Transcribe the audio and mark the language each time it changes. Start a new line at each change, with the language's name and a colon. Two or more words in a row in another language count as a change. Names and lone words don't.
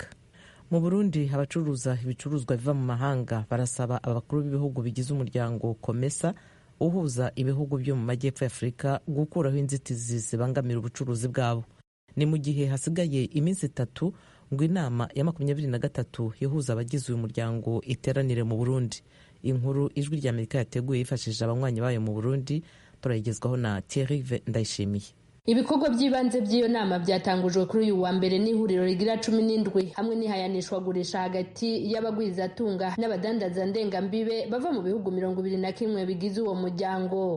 Kinyarwanda: Mu Burundi, abacuruza ibicuruzwa biva mu mahanga barasaba abakuru b'ibihugu bigize umuryango COMESA uhuza ibihugu byo mu majyepfo ya Afurika gukuraho inzitizi zibangamira ubucuruzi bwabo. Ni mu gihe hasigaye iminsi 3 ngo inama ya 23 ihuza abagize uyu muryango iteranire mu Burundi. Inkuru Ijwi ry'Amerika yateguye yifashishije abanywanyi bayo mu Burundi, turayigezwaho na Thierry Ndayishimiye.
Rundi: Ibikorwa by'ibanze by'iyo nama byatangujwe kuri uyu wa mbere n'ihuriro rigira 17 hamwe n'ihayanishwa gurisha hagati y'abagwizatunga n'abadandaza ndengambibe bava mu bihugu 21 bigize uwo muryango.